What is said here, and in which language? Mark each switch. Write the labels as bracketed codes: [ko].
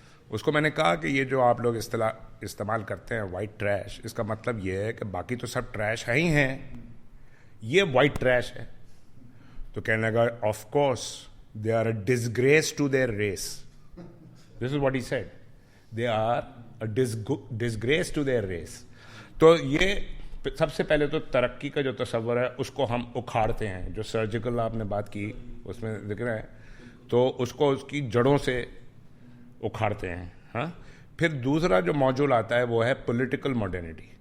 [ur] اس کو میں نے کہا کہ یہ جو آپ لوگ استعمال کرتے ہیں وائٹ ٹریش, اس کا مطلب یہ ہے کہ باقی تو سب ٹریش ہے ہی ہیں, یہ وائٹ ٹریش ہے. تو کہنے لگا [en] Of course they are a disgrace to their race. This is what he said, they are a disgrace to their race. [ur] تو یہ سب سے پہلے تو ترقی کا جو تصور ہے اس کو ہم اکھاڑتے ہیں. جو سرجیکل آپ نے بات کی اس میں ذکر ہے, تو اس کو اس کی جڑوں سے اکھاڑتے ہیں. ہاں, پھر دوسرا جو موجود آتا ہے وہ ہے پولیٹیکل ماڈرنٹی.